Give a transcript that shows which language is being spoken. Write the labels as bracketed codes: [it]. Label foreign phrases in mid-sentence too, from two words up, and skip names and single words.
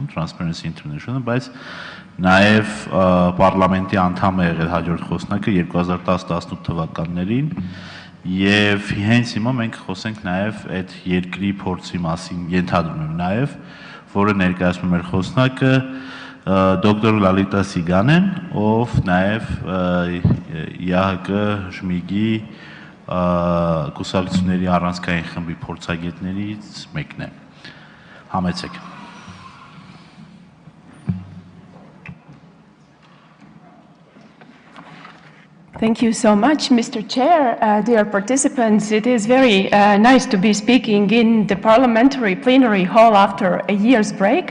[hy] Transparency International, բայց նաև պարլամենտի անդամ է եղել հաջորդ խոսնակը 2010-18 թվականներին եւ հենց հիմա մենք խոսենք նաև այդ երկրի փորձի մասին, ենթադրում եմ նաև, որը ներկայացնում էր խոսնակը դոկտոր Լալիտա Սիգանեն, ով նաև ՀՀԿ ԺՄԻԳ-ի կուսակցությունների առանցքային խմբի փորձագետներից մեկն է։ Համեցեք։ [en] Thank you so much, Mr. Chair. Dear participants, it is very nice to be speaking in the parliamentary plenary hall after a year's break.